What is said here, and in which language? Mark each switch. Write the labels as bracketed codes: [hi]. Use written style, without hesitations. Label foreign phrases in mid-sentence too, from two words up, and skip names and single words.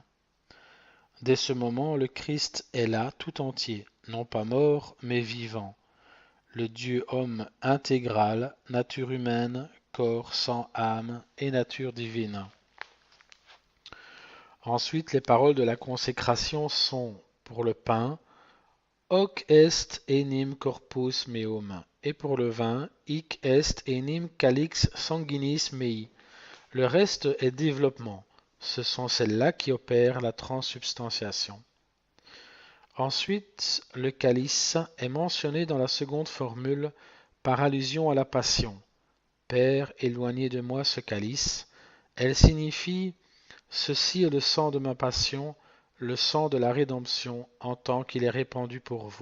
[fr] Dès ce moment, le Christ est là tout entier, non pas mort, mais vivant. Le Dieu homme intégral, nature humaine, corps, sang, âme et nature divine. Ensuite, les paroles de la consécration sont, pour le pain, [la] hoc est enim corpus meum, [fr] et pour le vin, [la] hic est enim calix sanguinis mei. [fr] Le reste est développement. Ce sont celles-là qui opèrent la transsubstantiation. Ensuite, le calice est mentionné dans la seconde formule par allusion à la passion. Père, éloignez de moi ce calice. Elle signifie « Ceci est le sang de ma passion, le sang de la rédemption, en tant qu'il est répandu pour vous.